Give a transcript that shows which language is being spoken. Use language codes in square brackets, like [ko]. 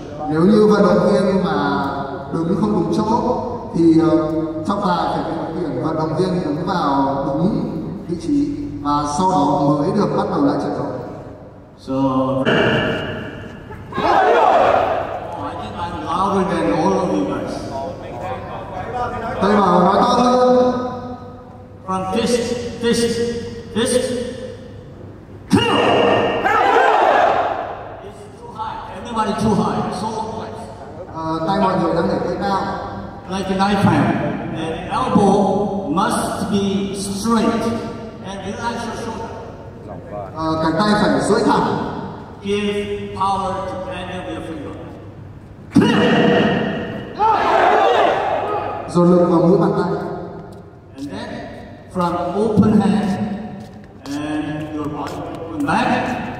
[vi] Nếu như vận động viên mà đứng không đúng chỗ thì trọng tài phải điều khiển vận động viên đứng vào đúng vị trí và sau đó mới được bắt đầu lại trận đấu. [en] So I think I'm louder than all of you guys. [vi] Thầy bảo nói to hơn. [en] From fist. Clear! It's too high. Everybody too high. So close. [vi] Tay mọi người đang để tay cao. [en] Like a knife hand. And elbow must be straight. And relax your shoulder. [vi] Cánh tay phải duỗi thẳng. [en] Give power to end of your finger. Clear! [vi] Dồn lực vào mũi bàn tay. [en] And then from open hand and your body going back.